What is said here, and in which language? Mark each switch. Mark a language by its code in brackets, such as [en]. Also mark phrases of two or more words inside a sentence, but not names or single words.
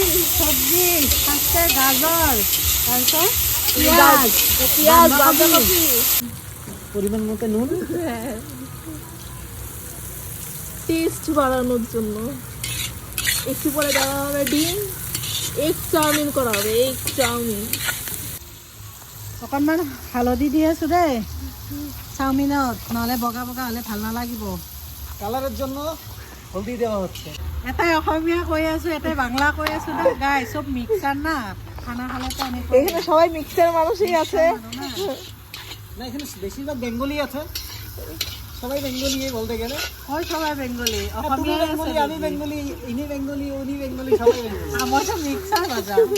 [bn] সবজি থাকছে, গাজর, তারপর পেঁয়াজ, পেঁয়াজ, বাঁধাকপি, পরিমাণ মতো নুন, টেস্ট বাড়ানোর জন্য একটু পরে দেওয়া হবে ডিম। [en] egg chowmein [bn] করা হবে, [en] egg chowmein. [as] অকণমান হালধি দি আছো দেই চাউমিনত, নহ'লে বগা বগা হ'লে ভাল নালাগিব। [bn] কালারের জন্য হলদি দেওয়া হচ্ছে। [as] এটাই অসমীয়া কৈ আছো, এটাই বাংলা কৈ আছো না গাই, সব মিক্সার না, খানা খালে তো অনেক। [bn] এখানে সবাই মিক্সচার মানুষই আছে। না, এখানে বেশিরভাগ বেঙ্গলি আছে, সবাই বেঙ্গলি বলতে গেলে। ওই সবাই বেঙ্গলি, তুমি অসমীয়া বেঙ্গলি, আমি বেঙ্গলি, ইনি বেঙ্গলি, উনি বেঙ্গলি, সবাই বেঙ্গলি। আমার তো মিক্সার বাজা।